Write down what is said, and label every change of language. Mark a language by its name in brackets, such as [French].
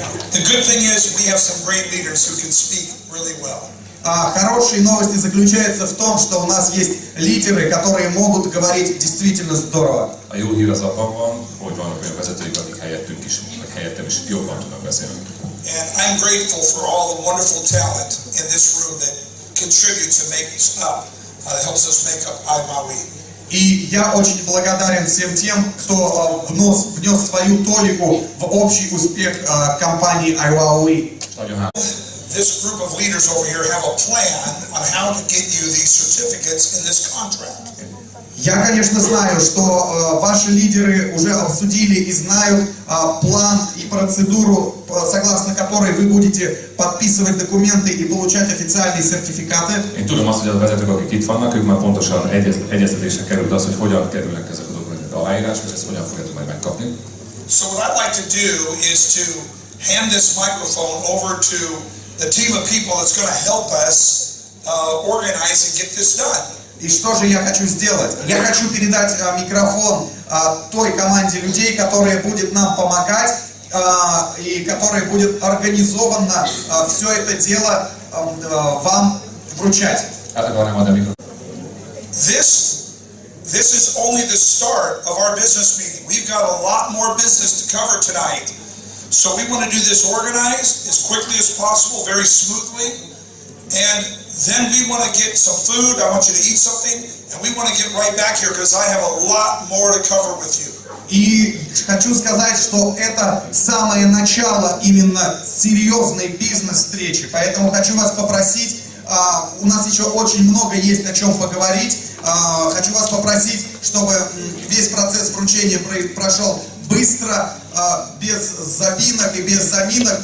[English] The good thing is we have some great leaders who can speak really well. [Russian] Хорошие новости заключаются в том, что у нас есть лидеры, которые могут говорить действительно здорово. [Hungarian] A jó hír az abban van, hogy vannak olyan vezetők, akik helyettem is jobban tudnak beszélni. [English] And I'm grateful for all the wonderful talent in this room that contribute to make us up, helps us make up iMaui. [Russian] И я очень благодарен всем тем, кто внес свою толику в общий успех компании iWowWe. [English] This group of leaders over here have a plan on how to get you these certificates in this contract. [Russian] Я, конечно, знаю, что ваши лидеры уже обсудили и знают план и процедуру, согласно которой вы будете подписывать документы и получать официальные сертификаты. [Hungarian] Én tudom azt, hogy a vezetők, akik itt vannak, ők már pontosan egyeztetésre került az, hogy hogyan kerülnek ezek a dokumentumok aláírásra, és ezt hogyan fogjátok majd megkapni. [English] So what I'd like to do is to hand this microphone over to the team of people that's going to help us organize and get this done. [Russian] И что же я хочу сделать? Я хочу передать микрофон той команде людей, которая будет нам помогать и которая будет организованно все это дело вам вручать. [English] This is only the start of our business meeting. We've got a lot more business to cover tonight. So we want to do this organized as quickly as possible, very smoothly. And then we want to get some food. I want you to eat something. And we want to get right back here because I have a lot more to cover with you. [Russian] И хочу сказать, что это самое начало именно серьезной бизнес-встречи. Поэтому хочу вас попросить, у нас еще очень много есть о чем поговорить. Хочу вас попросить, чтобы весь процесс вручения прошел быстро, без завинок и без заминок.